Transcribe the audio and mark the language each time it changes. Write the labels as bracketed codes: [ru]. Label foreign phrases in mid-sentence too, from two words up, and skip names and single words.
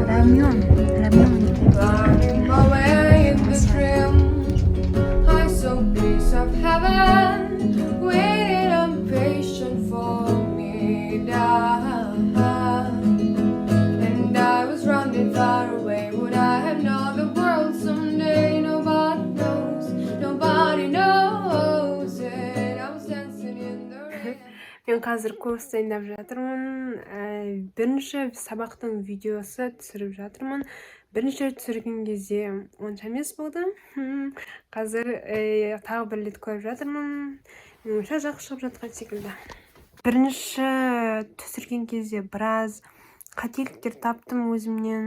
[en] Finding my way in the dream, I saw piece of heaven, waiting impatient for me down. And I was running far away. Would I have known the world someday? Nobody knows, nobody knows it. I was dancing in the rain. [kk] Мен қазір курс дайындап жатырмын. Бірінші сабақтың видеосы түсіріп жатырмын. Бірінші рет түсірген кезде онша емес болды. Қазір тағы бір рет көріп жатырмын. Меніңше жақсы шығып жатқан секілді. Бірінші түсірген кезде біраз қателіктер таптым өзімнен.